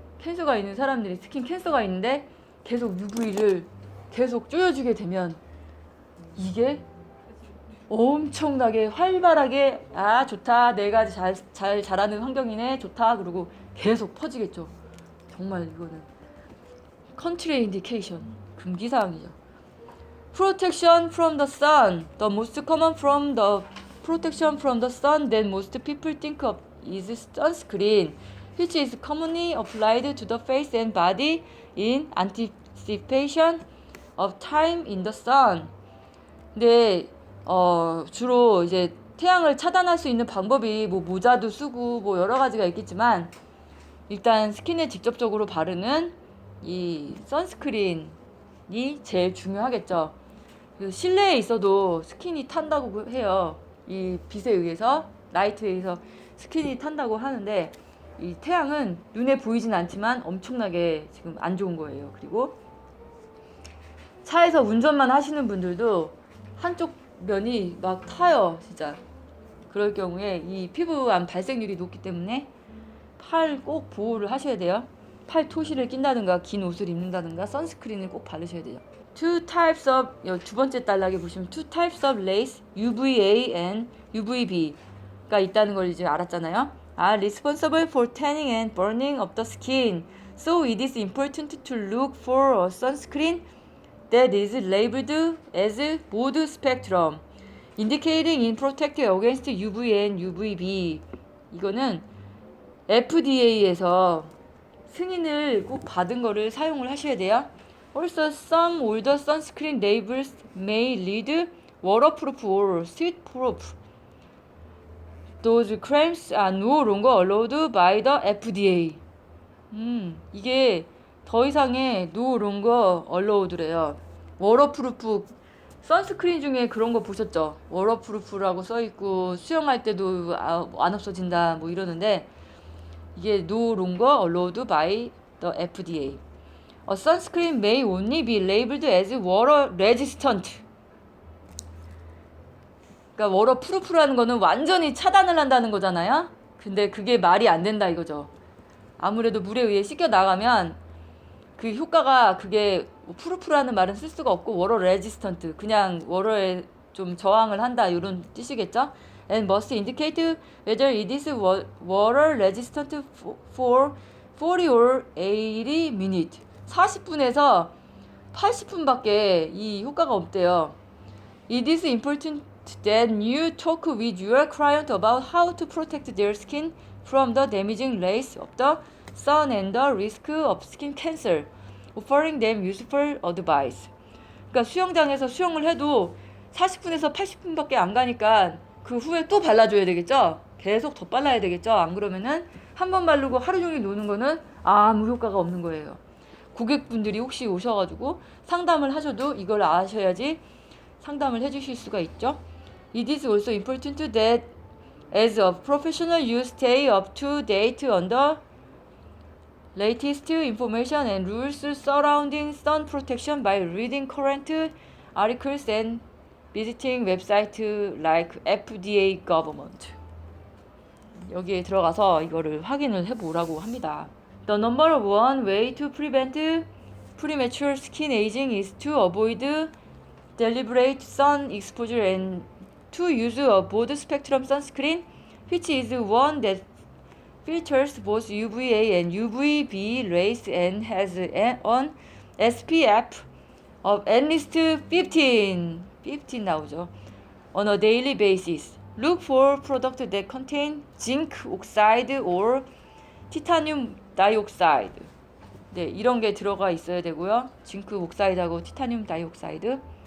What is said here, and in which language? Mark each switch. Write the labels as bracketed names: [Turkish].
[Korean] 캔서가 있는 사람들이 스킨 캔서가 있는데 계속 UV를 계속 쪼여주게 되면 이게 엄청나게 활발하게 아 좋다 내가 잘 자라는 환경이네 좋다 그러고 계속 퍼지겠죠. 정말 이거는 컨트레인디케이션 금기사항이죠. [English] Protection from the sun. The most common from the protection from the sun that most people think of is sunscreen, which is commonly applied to the face and body in anticipation of time in the sun. [Korean] 근데 주로 이제 태양을 차단할 수 있는 방법이 뭐 모자도 쓰고 뭐 여러 가지가 있겠지만 일단 스킨에 직접적으로 바르는 이 선스크린이 제일 중요하겠죠. 실내에 있어도 스킨이 탄다고 해요. 이 빛에 의해서 라이트에 의해서 스킨이 탄다고 하는데 이 태양은 눈에 보이진 않지만 엄청나게 지금 안 좋은 거예요. 그리고 차에서 운전만 하시는 분들도 한쪽 면이 막 타요. 진짜 그럴 경우에 이 피부암 발생률이 높기 때문에 팔 꼭 보호를 하셔야 돼요. 팔 토시를 낀다든가 긴 옷을 입는다든가 선스크린을 꼭 바르셔야 돼요. [English] Two types of [Korean] 두 번째 단락에 보시면 [English] two types of lace, UVA and UVB가 [Korean] 있다는 걸 이제 알았잖아요. [English] Are responsible for tanning and burning of the skin. So it is important to look for a sunscreen that is labeled as broad spectrum, indicating in protect against UVA and UVB. [Korean] 이거는 FDA에서 승인을 꼭 받은 거를 사용을 하셔야 돼요. [English] Also, some older sunscreen labels may read waterproof or sweatproof. Those claims are no longer allowed by the FDA. [Korean] 이게 더 이상의 [English] no longer allowed [Korean] 래요. 워터프루프 선스크린 중에 그런 거 보셨죠? 워터프루프라고 써있고 수영할 때도 안 없어진다 뭐 이러는데 이게 [English] no longer allowed by the FDA. A sunscreen may only be labeled as water resistant. [Korean] 그러니까 워터프루프라는 거는 완전히 차단을 한다는 거잖아요. 근데 그게 말이 안 된다 이거죠. 아무래도 물에 의해 씻겨 나가면 그 효과가 그게 프루프라는 말은 쓸 수가 없고 워터 레지스턴트 그냥 워터에 좀 저항을 한다 이런 뜻이겠죠. [English] And must indicate whether it is water resistant for 40 or 80 minutes. [Korean] 40분에서 80분밖에 이 효과가 없대요. [English] It is important that you talk with your client about how to protect their skin from the damaging rays of the sun and the risk of skin cancer, offering them useful advice. [Korean] 그러니까 수영장에서 수영을 해도 40분에서 80분밖에 안 가니까 그 후에 또 발라줘야 되겠죠? 계속 더 발라야 되겠죠? 안 그러면은 한 번 바르고 하루 종일 노는 거는 아무 효과가 없는 거예요. 고객분들이 혹시 오셔가지고 상담을 하셔도 이걸 아셔야지 상담을 해주실 수가 있죠. [English] It is also important that as a professional you stay up to date on the latest information and rules surrounding sun protection by reading current articles and visiting websites like FDA government. [Korean] 여기에 들어가서 이거를 확인을 해보라고 합니다. [English] The number one way to prevent premature skin aging is to avoid deliberate sun exposure and to use a broad spectrum sunscreen, which is one that filters both UVA and UVB rays and has an SPF of at least 15 [Korean] 나오죠. [English] On a daily basis. Look for products that contain zinc oxide or titanium dioxide. [Korean] 네, 이런 게 들어가 있어야 되고요. 징크 옥사이드하고 티타늄 다이옥사이드.